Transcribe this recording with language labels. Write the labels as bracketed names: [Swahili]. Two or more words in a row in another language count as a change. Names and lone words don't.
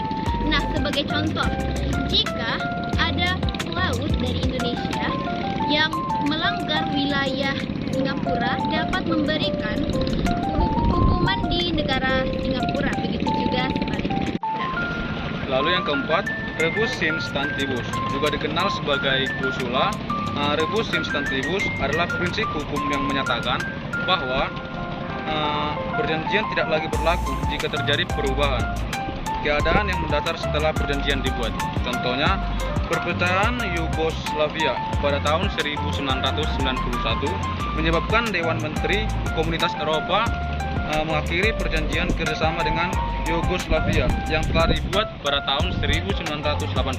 [Indonesian] Nah, sebagai contoh, jika ada pelaut dari Indonesia yang melanggar wilayah Singapura dapat memberikan hukuman di negara Singapura, begitu juga sebaliknya. Lalu yang keempat, [Latin] rebus sim stantibus, [Indonesian] juga dikenal sebagai klausula. [Latin] Rebus sim stantibus [Indonesian] adalah prinsip hukum yang menyatakan bahwa perjanjian tidak lagi berlaku jika terjadi perubahan keadaan yang mendasar setelah perjanjian dibuat. Contohnya, perpecahan Yugoslavia pada tahun 1991 menyebabkan Dewan Menteri Komunitas Eropa mengakhiri perjanjian kerjasama dengan Yugoslavia yang telah dibuat pada tahun 1980.